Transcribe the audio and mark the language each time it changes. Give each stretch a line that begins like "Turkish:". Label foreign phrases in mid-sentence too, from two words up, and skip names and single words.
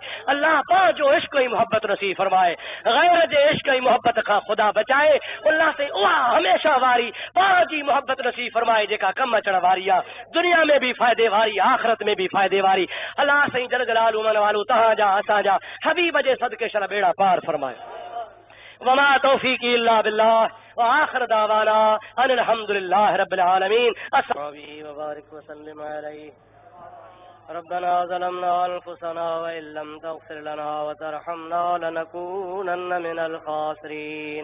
Sindhi: अल्लाह पंहिंजो इश्क ऐं मोहब्बत नसीब फरमाए, गैर जे इश्क ऐं मोहब्बत खां ख़ुदा बचाए। अल्लाह साईं उहा हमेशा वारी पंहिंजी मोहब्बत नसीब फरमाए जेका कम अचण वारी आहे, दुनिया में भी फ़ाइदे वारी, आख़िरत में भी फ़ाइदे वारी। अल्लाह साईं
Arabic: جل جلاله
Sindhi: मन वालो तव्हांजा असांजा हबीब जे सदके शल बेड़ा पार फरमाए।
Arabic: وما توفيقي إلا بالله و آخر دعوانا أن الحمد لله رب العالمين. السلام و بارك و سلم عليه. ربنا ظلمنا أنفسنا وإن لم تغفر لنا وترحمنا لنكونن من الخاسرين.